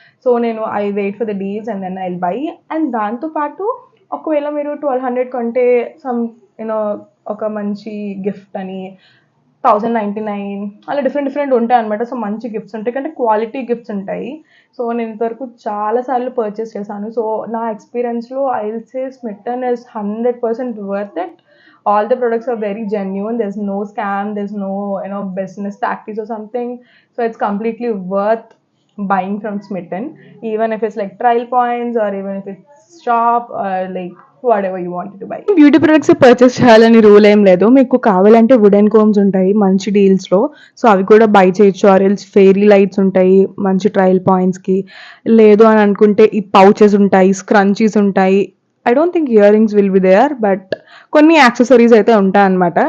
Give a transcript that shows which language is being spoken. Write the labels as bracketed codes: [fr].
[te] So నేను [en] I wait for the deals and then I will buy. [te] And దాంతోపాటు ఒకవేళ మీరు 1200 కొంటే సమ్ ఒక మంచి గిఫ్ట్ అని 1099 అలా డిఫరెంట్ ఉంటాయి అనమాట. సో మంచి గిఫ్ట్స్ ఉంటాయి, కంటే క్వాలిటీ గిఫ్ట్స్ ఉంటాయి. సో నేను ఇంతవరకు చాలాసార్లు పర్చేస్ చేశాను. సో నా ఎక్స్పీరియన్స్లో [en] I will say Smitten is 100% worth it. all the products are very genuine. There's no scam, there's no business tactics or something. So it's completely worth buying from Smitten, even if it's like trial points or even if it's shop or like whatever you wanted to buy. [te] Beauty products purchase చేయాలని rule ఏం లేదు. మీకు కావాలంటే wooden combs ఉంటాయి మంచి డీల్స్లో, so అవి కూడా by చేయొచ్చు. ఆరెల్స్ ఫెయిరీ లైట్స్ ఉంటాయి మంచి ట్రయల్ పాయింట్స్కి. లేదు అని అనుకుంటే ఈ పౌచెస్ ఉంటాయి, స్క్రంచీస్ ఉంటాయి. [en] I don't think earrings will be there, [te] but కొన్ని యాక్సెసరీస్ అయితే ఉంటాయన్నమాట.